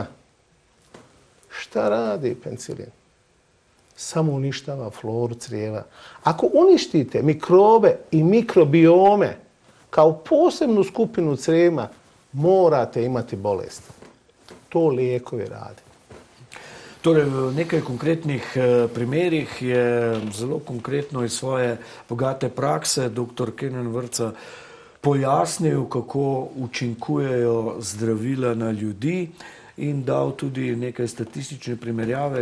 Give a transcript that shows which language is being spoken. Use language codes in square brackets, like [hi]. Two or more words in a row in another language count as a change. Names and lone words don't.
[bs] Šta radi penicilin? Samo uništava floru crijeva. Ako uništite mikrobe i mikrobiome kao posebnu skupinu crijeva, morate imati bolest. To lijekovi rade. [sl] Torej, v nekaj konkretnih primerih je zelo konkretno iz svoje bogate prakse dr. Kenan Vrca pojasnil, kako učinkujejo zdravila na ljudi in dal tudi nekaj statistične primerjave.